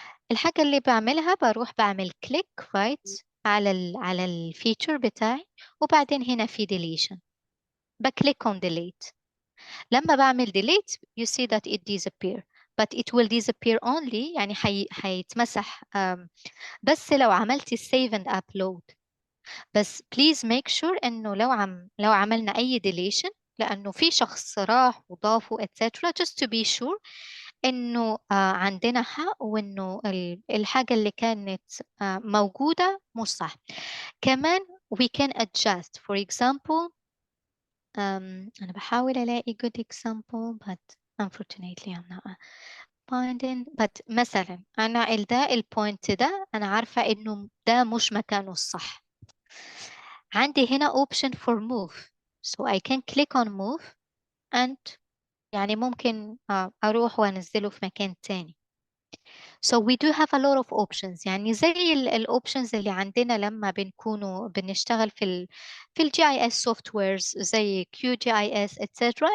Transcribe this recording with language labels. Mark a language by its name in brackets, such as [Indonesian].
[Arabic] الحاجة اللي بعملها بروح بعمل [English] click right [Arabic] على الفيتشر بتاعي وبعدين هنا في deletion بكليك [English] on delete. [Arabic] لما بعمل [English] delete you see that it disappear but it will disappear only [Arabic] يعني هيتمسح بس لو عملتي [English] save and upload. [Arabic] بس [English] please make sure [Arabic] إنه لو عملنا أي deletion لأنه في شخص راح وضافه etc [English] just to be sure [Arabic] إنه عندنا حق وإنه الحاجة اللي كانت موجودة مش صح. كمان [English] we can adjust for example [Arabic] أنا بحاول ألاقي [English] good example but unfortunately I'm not finding but [Arabic] مثلا أنا ده البوينت ده أنا عارفة إنه ده مش مكانه الصح. عندي هنا [English] option for move so I can click on move and [Arabic] يعني ممكن أروح وأنزله في مكان تاني. [English] So we do have a lot of options [Arabic] يعني زي الأوبشنز اللي عندنا لما بنشتغل في ال [English] GIS softwares زي QGIS etc.